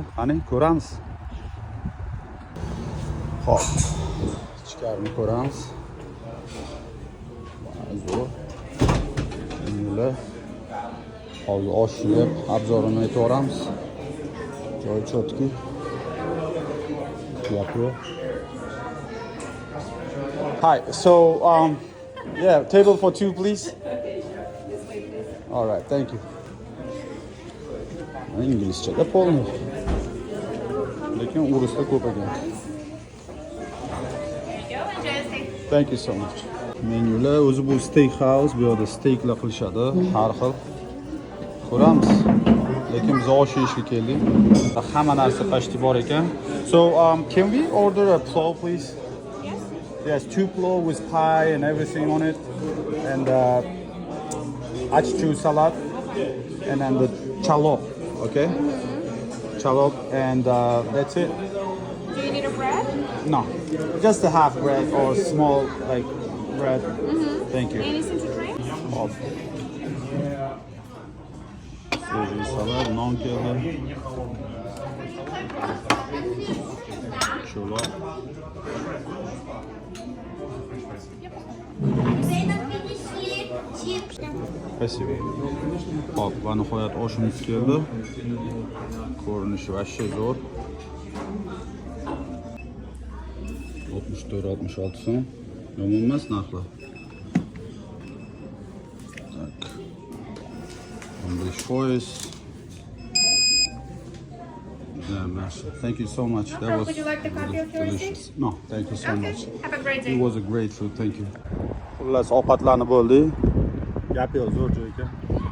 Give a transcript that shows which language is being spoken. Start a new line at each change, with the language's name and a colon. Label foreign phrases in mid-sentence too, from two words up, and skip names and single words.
Uzbek: Qani, ko'ramiz. Xo'p. Ichkarini ko'ramiz. Zo'r. Menülar. Hozir oshni yeb obzorini aytib Joy chotki.
English: Hi, so yeah, table for two, please. All right, thank you.
Turkish: İngilizce de polmuyor.
Uzbek: Lekin urusda ko'p ekan.
English: Thank you so much.
Uzbek: Menyular o'zi bu
English: steak house,
Uzbek: bu yerda steaklar qilishadi, har xil. Ko'ramiz. Lekin biz osh yeyishga keldik. Hamma narsa pashti bor ekan.
English: So, can we order a plow, please? Yes. Yes, 2 plow with pie and everything on it, and achchu salad, and then the chalop, okay? Chalop, and that's it. Do you need a bread? No, just a half bread or small like bread. Thank you. Anything to drink?
Uzbek: Hop.
Russian: Свежий салат,
Uzbek: non keldi. Chalop.
Russian: Спасибо.
Uzbek: Hop, va nihoyat oshimiz keldi. Ko'rinishi vashsha zo'r. 64-66 so'm. Yomon emas narxlar. Tak. 15%.
English: Thank you so much. That was Would you like the copy of your delicious. receipt? No, thank you so much. Have a great day. It was a great food. Thank you.
Uzbek: Xullas, ovqatlanib bo'ldik. Gap yo'q, zo'r joy ekan.